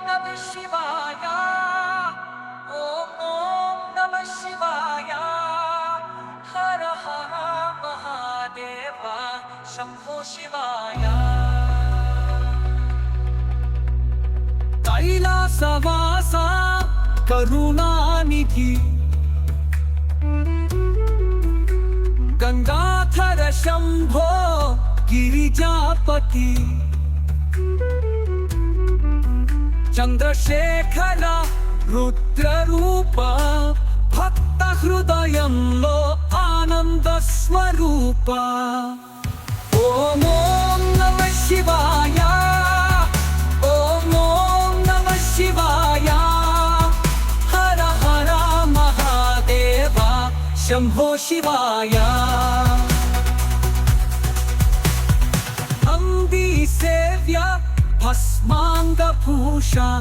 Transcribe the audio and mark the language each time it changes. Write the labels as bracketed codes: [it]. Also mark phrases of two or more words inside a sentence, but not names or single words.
[sa] ಶಿವಾಯ ಓಂ ನಮಃ ಶಿವಾಯ ಹರ ಹರ ಮಹಾದೇವ ಶಂಭೋ ಶಿವಾಯ ಕೈಲಾಸವಾಸ ಕರುಣಾನಿಧಿ ಗಂಗಾಧರ ಶಂಭೋ ಗಿರಿಜಾಪತಿ [te] చంద్రశేఖర రుద్రరూప భక్త హృదయంలో ఆనంద స్వరూప [sa] ఓం ఓం నమః శివాయ ఓం ఓం నమః శివాయ హర హర మహాదేవ శంభో శివాయ అంబి సేవ్య భస్మాంగభూష